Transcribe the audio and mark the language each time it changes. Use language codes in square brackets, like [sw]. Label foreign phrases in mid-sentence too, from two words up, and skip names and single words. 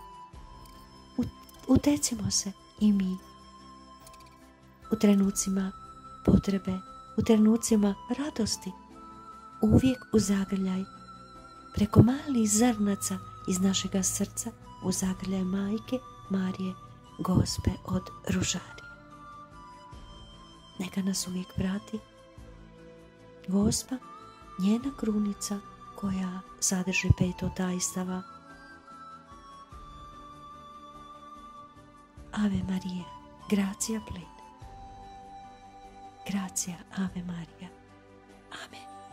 [hr] Utecimo se i mi u trenucima potrebe, u trenucima radosti, uvijek u zagrljaj, preko malih zrnaca iz našega srca, u zagrljaj Majke Marije, Gospe od Ružarija. Neka nas uvijek prati Gospa, njena krunica koja sadrži 5 tajstava. [la] Ave Marija, gracia plena. Gracia Ave Maria. Amen.